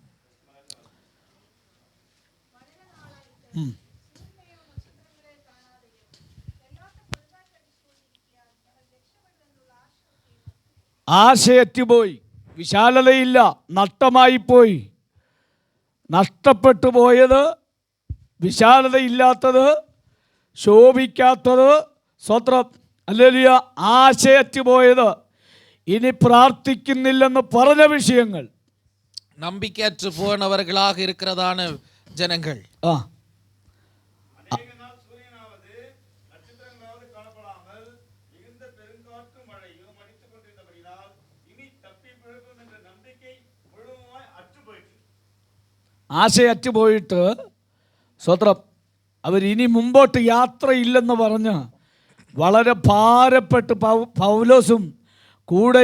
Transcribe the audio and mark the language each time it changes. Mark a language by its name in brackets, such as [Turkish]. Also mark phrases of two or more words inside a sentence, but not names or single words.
[Malayalam] ആശയറ്റുപോയി, വിശാലതയില്ല, നഷ്ടമായിപ്പോയി. നഷ്ടപ്പെട്ടു പോയത്, വിശാലതയില്ലാത്തത്, ശോഭിക്കാത്തത്, സ്വത്രം, ഹല്ലേലൂയ, ആശയറ്റുപോയത്, ഇനി പ്രാർത്ഥിക്കുന്നില്ലെന്ന് പറഞ്ഞ വിഷയങ്ങൾ, [Tamil] நம்பிக்கையற்று போனவர்களாக இருக்கிறதான ஜனங்கள். [Malayalam] ആശയറ്റുപോയിട്ട്, സ്വത്രം, അവരിനി മുമ്പോട്ട് യാത്രയില്ലെന്ന് പറഞ്ഞ് വളരെ ഭാരപ്പെട്ട് പൗലോസും കൂടെ